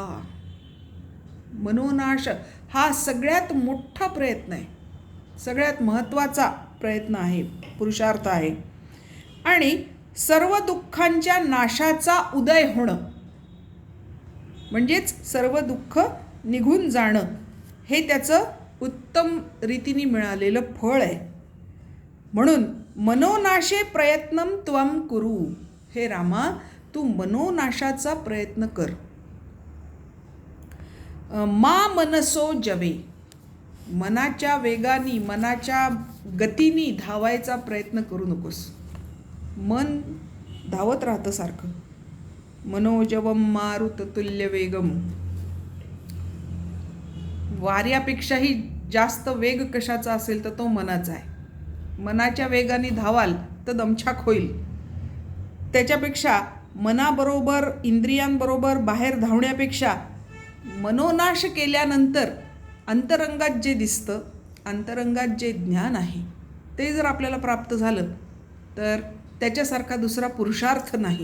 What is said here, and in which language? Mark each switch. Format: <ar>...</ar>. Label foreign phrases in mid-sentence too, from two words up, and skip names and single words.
<mr>मनोनाश हा सगळ्यात मोठा प्रयत्न आहे, सगळ्यात महत्त्वाचा प्रयत्न आहे, पुरुषार्थ आहे. आणि सर्व दुःखांच्या नाशाचा उदय होणं म्हणजेच सर्व दुःख निघून जाणं हे त्याचं उत्तम रीतीने मिळालेलं फळ आहे.</mr> <sa>म्हणून मनोनाशे प्रयत्नं त्वं कुरु.</sa> <mr>हे रामा, तू मनोनाशाचा प्रयत्न कर.</mr> <sa>मा मनसो जवे.</sa> <mr>मनाच्या वेगाने, मनाच्या गतीने धावायचा प्रयत्न करू नकोस. मन धावत राहतं सारखं.</mr> <sa>मनोजवम मारुततुल्य वेगम.</sa> <mr>वाऱ्यापेक्षाही जास्त वेग कशाचा असेल तर तो मनाचा आहे. मनाच्या वेगाने धावाल तर दमछाक होईल. त्याच्यापेक्षा मनाबरोबर, इंद्रियांबरोबर बाहेर धावण्यापेक्षा मनोनाश केल्यानंतर अंतरंगात जे दिसतं, अंतरंगात जे ज्ञान आहे ते जर आपल्याला प्राप्त झालं तर त्याच्यासारखा दुसरा पुरुषार्थ नाही.</mr>